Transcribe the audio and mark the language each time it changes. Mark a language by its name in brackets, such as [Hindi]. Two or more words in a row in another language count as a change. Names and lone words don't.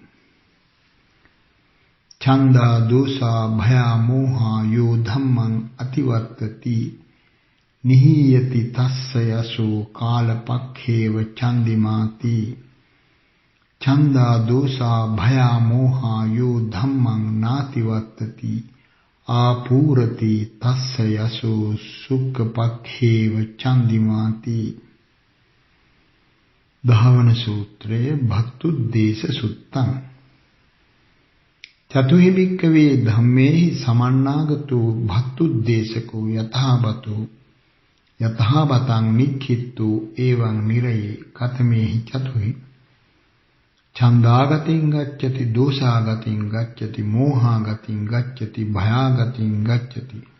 [Pali] ඡන්දා දෝසා භයා මෝහා යෝ ධම්මං අතිවත්තති නිහීයති තස්ස යසෝ කාලපක්ඛේව ඡන්දිමාති. ඡන්දා දෝසා භයා මෝහා යෝ ධම්මං නාතිවත්තති ආපූරති තස්ස යසෝ සුක්ඛපක්ඛේව ඡන්දිමාති. [Sinhala] දහවන සූත්‍රය භක්තුද්දේශ සුත්තං. [Pali] චතුහි භික්ඛවේ ධම්මේහි සමන්නාගතෝ භක්තුද්දේශකෝ යථාබතෝ යථාබතං නික්ඛිත්තෝ එවං නිරයේ කතමේහි චතුහි. ඡන්දාගතින් ගච්ඡති දෝසාගතින් ගච්ඡති මෝහාගතින් ගච්ඡති භයාගතින් ගච්ඡති.